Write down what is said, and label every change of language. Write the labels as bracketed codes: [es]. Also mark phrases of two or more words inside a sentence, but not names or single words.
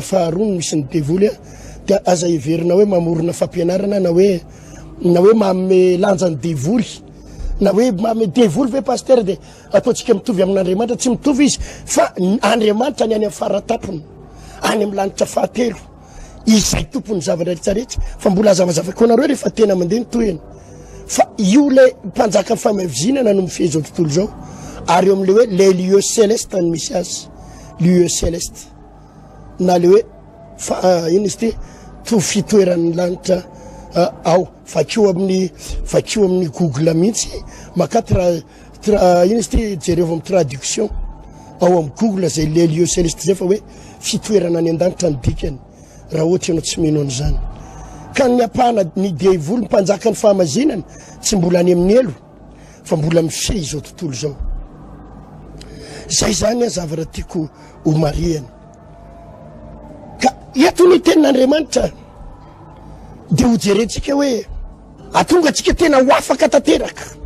[mg] faharoa no misy ny devoly dia aza heverina hoe mamorona fampianarana na hoe manome lanjany devoly na hoe manome devoly ve paster dia ataontsika mitovy amin'Andriamanitra tsy mitovy izy fa Andriamanitra ny any amin'ny faratapony any amin'ny lanitra fahatelo izay tompony zavatra rehetrarehetra fa mbola zavazava koa nareo rehefa tena mandeha nytoyany fa io le mpanjaka fahamazinana no mifehy izao tontolo izao ary eo amin'le hoe [fr] les lieux célestes [mg] ny misy azy [fr] lieux célestes [mg] na le hoe ino izy ty to fitoeran'ny lanitra ao vakio amin'ny Google mihitsy makati ino izy ty jereo amin'ny traduction ao amin'ny Google zay [fr] les lieux célestes [mg] zay fa hoe fitoerana any an-danitra ny dikany raha ohatra ianao tsy mino an'izany ka ny apahana ny devoly mpanjaka ny fahamazinana tsy mbola any amin'ny elo fa mbola mifehy izao tontolo izao zay zany a zavatra tiako ho mariana ka eto ny tenin'Andriamanitra dia ho jerentsika hoe atonga antsika tena ho afaka tanteraka